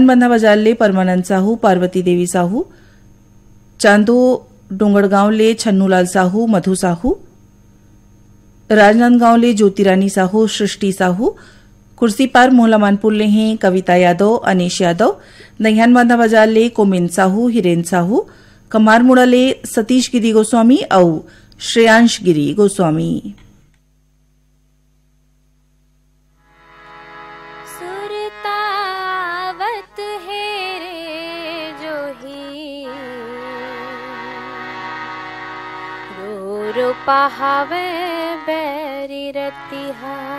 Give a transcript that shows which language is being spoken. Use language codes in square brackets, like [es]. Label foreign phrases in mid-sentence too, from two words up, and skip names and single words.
[hne] बंधा बाजार ले परमानंद साहू, पार्वती देवी साहू, चांदो डोंगरगांव ले छन्नूलाल साहू, मधु साहू, राजनांदगांव ले ज्योतिरानी साहू, सृष्टि साहू, कुर्सी पार मोहला मानपुर ले हैं कविता यादव, अनीश यादव, दहियान बांधा बाजार ले कोमिन साहू, हिरेन साहू, कमारमुड़ा ले सतीश गिरी गोस्वामी और श्रेयांश गिरी गोस्वामी। सुरतावत है रे जो ही रो रो पहावे बैरी रतिहा।